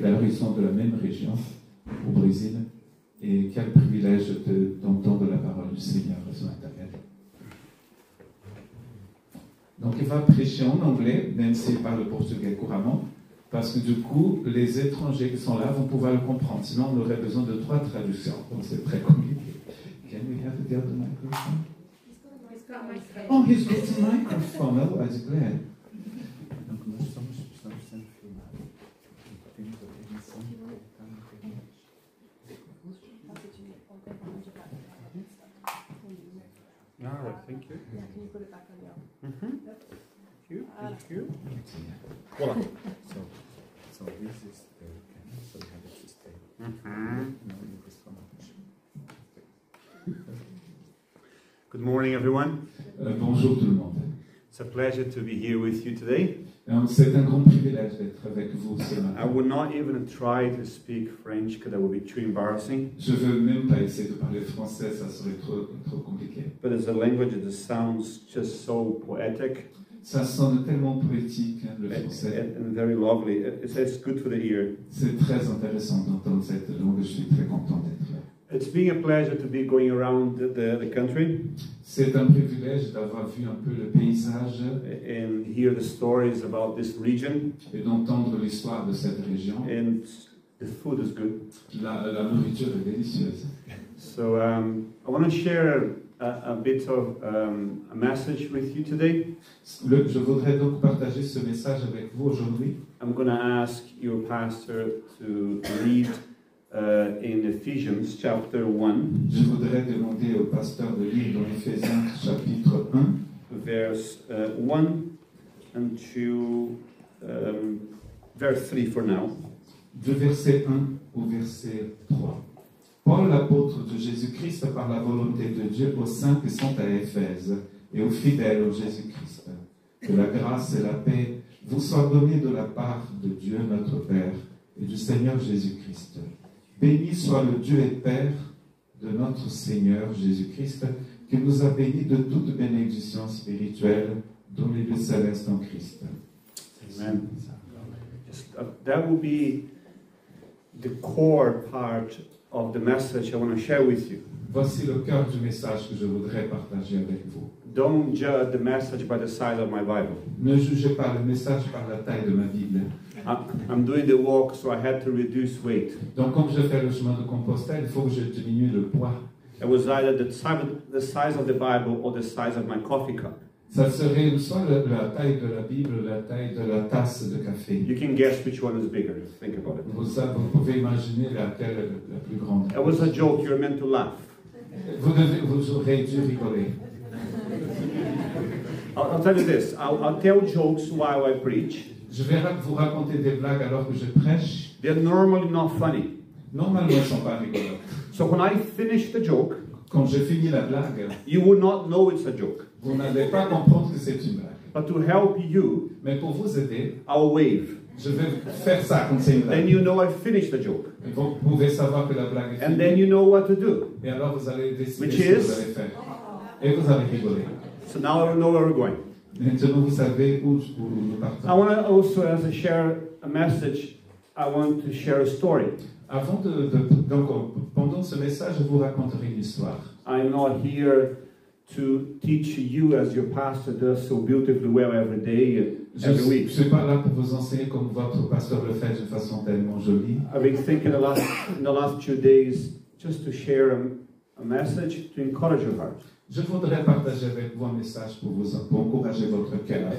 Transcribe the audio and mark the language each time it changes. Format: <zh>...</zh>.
<fr>D'ailleurs, ils sont de la même région, au Brésil. Et quel privilège d'entendre la parole du Seigneur ce matin. Donc, il va prêcher en anglais, même s'il parle portugais couramment, parce que du coup, les étrangers qui sont là vont pouvoir le comprendre. Sinon, on aurait besoin de 3 traductions. Donc, c'est très compliqué.</fr> <en>Can we have the other microphone? Oh, he's got a microphone. Oh, I'm glad.</en> <pt>Donc, nós estamos sendo filmados. Temos a permissão de colocar na internet.</pt> <en>All right, thank you. Yeah, can you put it back on the Thank you. Thank you.</en> <fr>Voilà.</fr> <en>So this is the camera, so you have it to stay. Now you just come up. Good morning, everyone.</en> <fr>Bonjour tout le monde.</fr> <en>It's a pleasure to be here with you today.</en> <fr>C'est un grand privilège d'être avec vous ce</fr> <en>I</en> <fr>matin.</fr> <en>would not even try to speak French because that would be too embarrassing.</en> <fr>Je veux même pas essayer de parler français, ça serait trop compliqué.</fr> <en>But it's a language that sounds just so poetic</en> <fr>Ça sonne tellement poétique, le français.</fr> <en>and very lovely. It's good for the ear.</en> <fr>C'est très intéressant d'entendre cette langue, je suis très content d'être là.</fr> <en>It's been a pleasure to be going around the country</en> <fr>C'est un privilège d'avoir vu un peu le paysage</fr> <en>and hear the stories about this region.</en> <fr>et d'entendre l'histoire de cette région.</fr> <en>And the food is good.</en> <fr>La nourriture est délicieuse.</fr> <en>So I want to share a bit of a message with you today.</en> <fr>Je voudrais donc partager ce message avec vous aujourd'hui.</fr> <en>I'm going to ask your pastor to read in Ephesians chapter 1,</en> <fr>Je voudrais demander au pasteur de lire dans Éphésiens chapitre 1,</fr> <en>verse 1 and to verse 3 for now.</en> <fr>du verset 1 au verset 3. Paul, l'apôtre de Jésus-Christ, par la volonté de Dieu, aux saints qui sont à Éphèse et aux fidèles au Jésus-Christ, que la grâce et la paix vous soient données de la part de Dieu notre Père et du Seigneur Jésus-Christ. Béni soit le Dieu et Père de notre Seigneur Jésus-Christ, qui nous a bénis de toute bénédiction spirituelle dans les lieux célestes en Christ. Amen.</fr> <en>That will be the core part of the message I want to share with you.</en> <fr>Voici le cœur du message que je voudrais partager avec vous.</fr> <en>Don't judge the message by the size of my Bible.</en> <fr>Ne jugez pas le message par la taille de ma Bible.</fr> <en>I'm doing the walk, so I had to reduce weight.</en> <fr>Donc, comme je fais le chemin de Compostelle, il faut que je diminue le poids.</fr> <en>It was either the size of the Bible or the size of my coffee cup.</en> <fr>Ça serait soit la taille de la Bible, la taille de la tasse de café.</fr> <en>You can guess which one is bigger. Think about it.</en> <fr>Vous pouvez imaginer laquelle est la plus grande.</fr> <en>It was a joke. You're meant to laugh.</en> <fr>Vous aurez dû rigoler.</fr> <en>I'll tell you this. I'll tell jokes while I preach.</en> <fr>Je vais vous raconter des blagues alors que je prêche.</fr> <en>They're normally not funny.</en> <fr>Normalement, elles ne sont pas rigolotes.</fr> <en>So when I finish the joke,</en> <fr>Quand je finis la blague,</fr> <en>you will not know it's a joke.</en> <fr>vous n'allez pas comprendre que c'est une blague.</fr> <en>But to help you,</en> <fr>Mais pour vous aider,</fr> <en>I'll wave.</en> <fr>Je vais faire ça quand c'est une</fr> <en>Then</en> <fr>blague.</fr> <en>you know I finished the joke.</en> <fr>Et vous pouvez savoir que la blague est</fr> <en>And then you know what to do.</en> <fr>Et alors vous allez décider</fr> <en>Which</en> <fr>ce que</fr> <en>is-</en> <fr>vous allez faire. Et vous allez rigoler.</fr> <en>So now I know where we're going.</en> <fr>Maintenant vous savez où nous partons.</fr> <en>I want to also, as I share a message, I want to share a story.</en> <fr>Avant donc, pendant ce message, je vous raconterai une histoire.</fr> <en>I'm not here to teach you as your pastor does so beautifully well every day and</en> <fr>Je</fr> <en>every</en> <fr>ne</fr> <en>week.</en> <fr>suis pas là pour vous enseigner comme votre pasteur le fait d'une façon tellement jolie.</fr> <en>I've been thinking in the last 2 days just to share a message to encourage your heart.</en> <fr>Je voudrais partager avec vous un message pour encourager votre cœur.</fr>